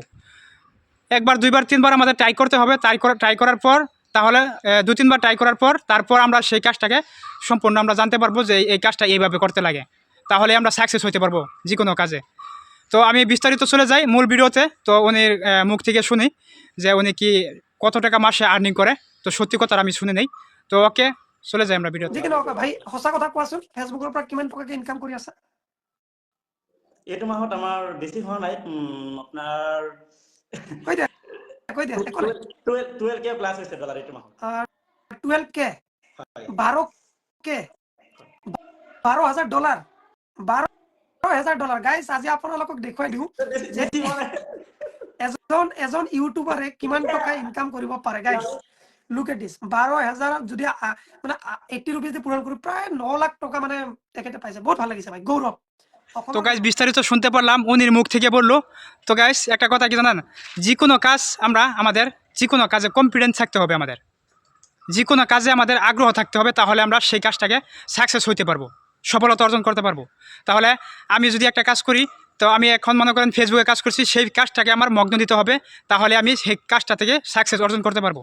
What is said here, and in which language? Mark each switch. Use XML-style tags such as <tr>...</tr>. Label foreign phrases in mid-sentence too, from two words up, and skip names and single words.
<bn>একবার, দুইবার, তিনবার আমাদের ট্রাই করতে হবে। ট্রাই করার পর, তাহলে 2-3 বার ট্রাই করার পর তারপর আমরা সেই কাজটাকে সম্পূর্ণ আমরা জানতে পারবো যে এই কাজটা এইভাবে করতে লাগে, তাহলে আমরা সাকসেস হইতে পারবো যে কোনো কাজে। তো আমি বিস্তারিত চলে যাই মূল ভিডিওতে। তো উনির মুখ থেকে শুনি যে উনি কি কত টাকা মাসে আর্নিং করে। তো সত্যি কথা আমি শুনি নেই। তো ওকে, চলে যাই আমরা ভিডিওতে।</bn> <as>ভাই সঁচা কথা কোৱাচোন, ফেচবুকৰ পৰা কিমান টকাকে ইনকাম কৰি আছা? এইটো মাহত আমাৰ বেছি হোৱা নাই, আপোনাৰ কৈ দিয়া 12K প্লাস হৈছে ডলাৰ এইটো মাহত। 12K, 12K, $12,000, $12,000 গাইজ। আজি আপোনালোকক দেখুৱাই দিওঁ যে এজন ইউটিউবাৰে কিমান টকা ইনকাম কৰিব পাৰে।</as> <en>guys look at this,</en> <as>12,000 যদি মানে 80 রুপিস দিয়ে পূরণ করি, প্রায় 9 লাখ টাকা মানে তেখেতে পাইছে। বহুত ভালো লাগিছে ভাই, গৌরব।</as> <bn>তো গাইজ বিস্তারিত শুনতে পারলাম উনির মুখ থেকে বললো। তো গাইজ একটা কথা কি জানেন, যে কোনো কাজ আমাদের যে কোনো কাজে কনফিডেন্স থাকতে হবে, আমাদের যে কোনো কাজে আমাদের আগ্রহ থাকতে হবে, তাহলে আমরা সেই কাজটাকে সাকসেস হইতে পারবো, সফলতা অর্জন করতে পারবো। তাহলে আমি যদি একটা কাজ করি, তো আমি এখন মনে করেন ফেসবুকে কাজ করছি, সেই কাজটাকে আমার মগ্ন দিতে হবে, তাহলে আমি সেই কাজটা থেকে সাকসেস অর্জন করতে পারবো।</bn>